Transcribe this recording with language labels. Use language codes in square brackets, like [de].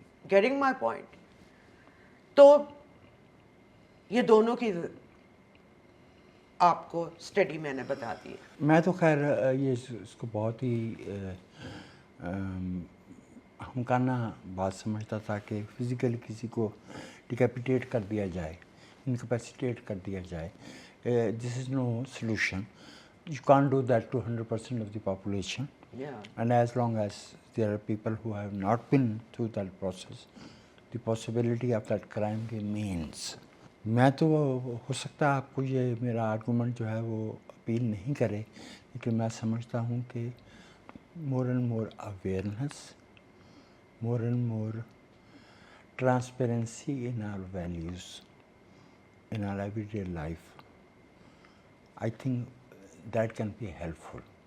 [en] Getting my point? [ur] تو یہ دونوں کی آپ کو اسٹڈی میں نے بتا دی. میں تو خیر یہ اس کو بہت ہی ہمکانہ بات سمجھتا تھا کہ فزیکلی کسی کو ڈیکیپیٹیٹ کر دیا جائے, انکیپیسیٹیٹ کر دیا جائے. [en] This is no solution. You can't do that to 100% of the population. Yeah. And as long as there are people who have not been through that process, the possibility of that crime remains. [ur] میں تو ہو سکتا ہے آپ کو یہ میرا argument جو ہے وہ اپیل نہیں کرے, لیکن میں سمجھتا ہوں کہ [en] more and more awareness, more and more transparency in our values, in our everyday life, I think that can be helpful.